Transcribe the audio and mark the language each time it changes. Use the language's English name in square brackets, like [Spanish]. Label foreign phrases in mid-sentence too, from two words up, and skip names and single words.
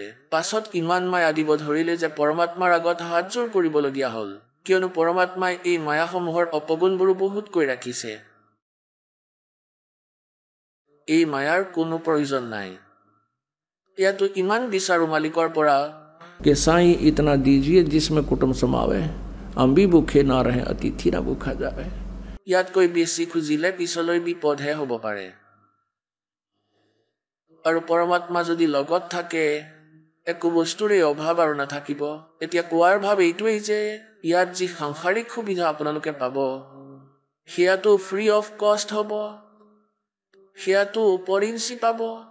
[Assamese] পাছত ইমান মায়া দিব ধৰিলে যে পৰমাত্মাৰ আগত হাতযোৰ কৰিবলগীয়া হ'ল, কিয়নো পৰমাত্মাই এই মায়াসমূহৰ অপগুণবোৰো বহুত কৈ ৰাখিছে। এই মায়াৰ কোনো প্ৰয়োজন নাই। ইয়াতো ইমান বিচাৰো মালিকৰ পৰা [Hindi] कि साईं इतना दीजिए जिसमें कुटुंब समावे, हम भी भूखे ना रहे अतिथि ना भूखा जावे। [Assamese] ইয়াতকৈ বেছি খুজিলে পিছলৈ বিপদহে হ'ব পাৰে। আৰু পৰমাত্মা যদি লগত থাকে, একো বস্তুৰে অভাৱ আৰু নাথাকিব। এতিয়া কোৱাৰ ভাৱ এইটোৱেই যে ইয়াত যি সাংসাৰিক সুবিধা আপোনালোকে পাব, সেয়াতো [English] free of cost [Assamese] হ'ব, সেয়াতো উপৰিঞ্চি পাব।